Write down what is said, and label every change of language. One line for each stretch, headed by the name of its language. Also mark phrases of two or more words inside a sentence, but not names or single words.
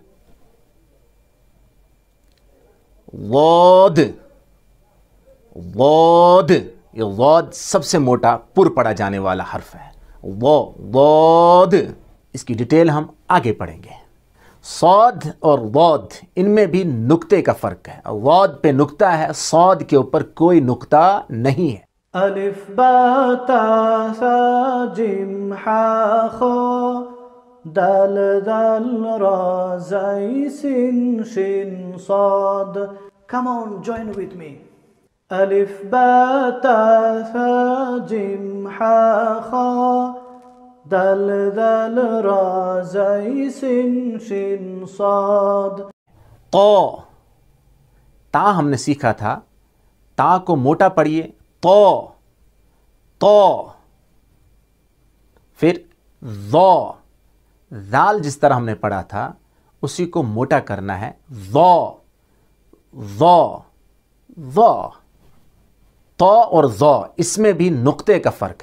Urdu: واد واد، یہ واد سب سے موٹا پر پڑھا جانے والا حرف ہے، واد۔ اس کی ڈیٹیل ہم آگے پڑھیں گے۔ صاد اور واد ان میں بھی نقطے کا فرق ہے، واد پہ نقطہ ہے، صاد کے اوپر کوئی نقطہ نہیں ہے۔ الف با تا سا جیم ہا خا، دال دال را زائی سین شین صاد۔
English: Come on, join with me.
Urdu: الف با تا سا جیم ہا خا، دال دال را زاي سين شين صاد. تو تا ہم نے سیکھا تھا، تا کو موٹا پڑھیے تو. پھر ذال جس طرح ہم نے پڑھا تھا اسی کو موٹا کرنا ہے، تو اور ذو اس میں بھی نقطے کا فرق ہے.